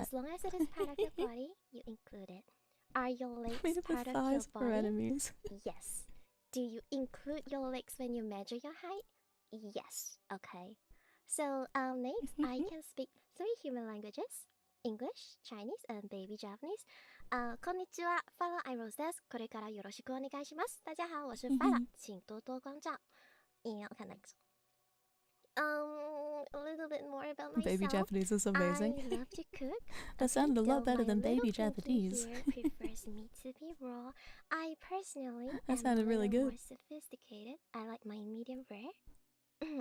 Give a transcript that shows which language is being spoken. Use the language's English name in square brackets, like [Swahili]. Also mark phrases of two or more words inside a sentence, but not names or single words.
[English] as long as it is part of your body, you include it. Are your legs Made up part of of your thighs for body? enemies. Yes. Do you include your legs when you measure your height? Yes. Okay. So, next, I can speak 3 human languages. English, Chinese, and baby Japanese. [Japanese] こんにちは、Fila Einrose です。これからよろしくお願いします。 [Chinese] 大家好，我是 Fila，请多多关照。 [English] Okay, next. A little bit more about myself. Baby Japanese is amazing. I love to cook. That sounded a lot Though better my than baby little pinky Japanese. here prefers me to be raw. I personally That am sounded a really little good. more sophisticated. I like my medium rare.